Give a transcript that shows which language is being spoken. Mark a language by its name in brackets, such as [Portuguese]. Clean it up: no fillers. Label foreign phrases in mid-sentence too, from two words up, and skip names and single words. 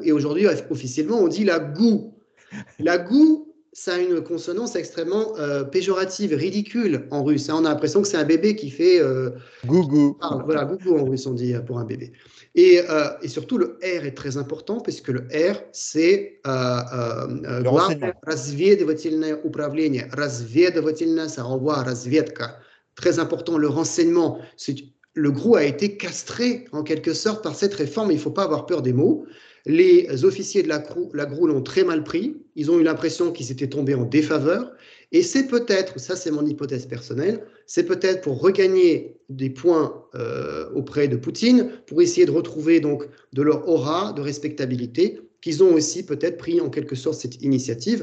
[French] Et aujourd'hui, officiellement, on dit la GOU. La GOU, ça a une consonance extrêmement péjorative, ridicule en russe. On a l'impression que c'est un bébé qui fait... Gougou. Voilà, gougou en russe, on dit pour un bébé. Et surtout, le R est très important, puisque le R, c'est Le [Russian] главное [French] renseignement. [Russian] разведывательное управление. Разведывательное, [French] ça renvoie à разведка. Très important, le renseignement. Le GRU a été castré, en quelque sorte, par cette réforme. Il ne faut pas avoir peur des mots. Les officiers de la GRU l'ont très mal pris. Ils ont eu l'impression qu'ils étaient tombés en défaveur. Et c'est peut-être, ça c'est mon hypothèse personnelle, c'est peut-être pour regagner des points auprès de Poutine, pour essayer de retrouver donc de leur aura, de respectabilité, qu'ils ont aussi peut-être pris en quelque sorte cette initiative.